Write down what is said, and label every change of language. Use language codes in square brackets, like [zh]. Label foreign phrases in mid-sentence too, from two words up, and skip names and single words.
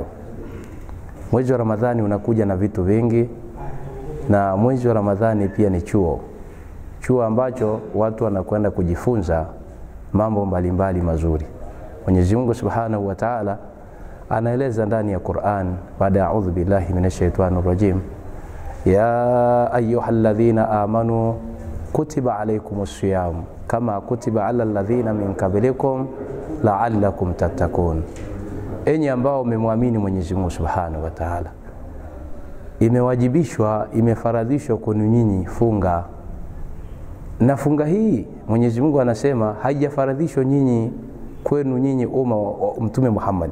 [sw] Mwezi wa Ramadhani unakuja na vitu vingi, na mwezi wa Ramadhani pia ni chuo ambacho watu wanakwenda kujifunza mambo mbalimbali mazuri. Mwenyezi Mungu [ar] سبحانه وتعالى [sw] anaeleza ndani ya Qur'an, baada ya [ar] أعوذ بالله من الشيطان الرجيم يا أيها الذين آمنوا كتب عليكم الصيام كما كتب على الذين من قبلكم لعلكم تتقون. [sw] Enyi ambao mmemwamini Mwenyezi Mungu [ar] سبحانه وتعالى, [sw] imefaradhishwa kwenu nyinyi funga. Na funga hii Mwenyezi Mungu anasema haijafaradhishwa nyinyi kwenu nyinyi umma wa Mtume Muhammad.